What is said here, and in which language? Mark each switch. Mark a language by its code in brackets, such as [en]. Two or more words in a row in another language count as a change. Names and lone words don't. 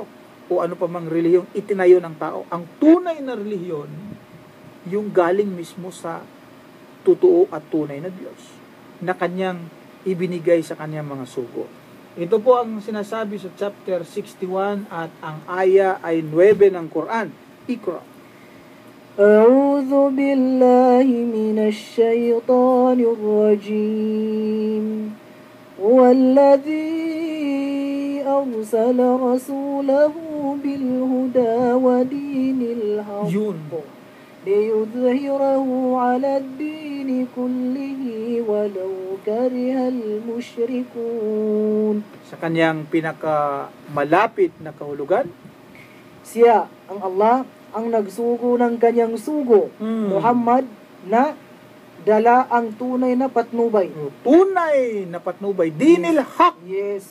[tl] O ano pa mang relihiyon, itinayo ng tao. Ang tunay na relihiyon, yung galing mismo sa totoo at tunay na Diyos, na kanyang ibinigay sa kanyang mga sugo. Ito po ang sinasabi sa chapter 61 at ang aya ay 9 ng Quran. Iqra. [ar] أعوذ بالله من الشيطان الرجيم والذي أرسل رسوله بالهدى ودين الحق ليظهره على الدين كله ولو كره المشركون. [tl] Sa kanyang pinakamalapit na kahulugan, siya ang Allah ang nagsugo ng kanyang sugo, Muhammad, na dala ang tunay na patnubay. Tunay na patnubay. [ar] دين الحق. [tl] Yes.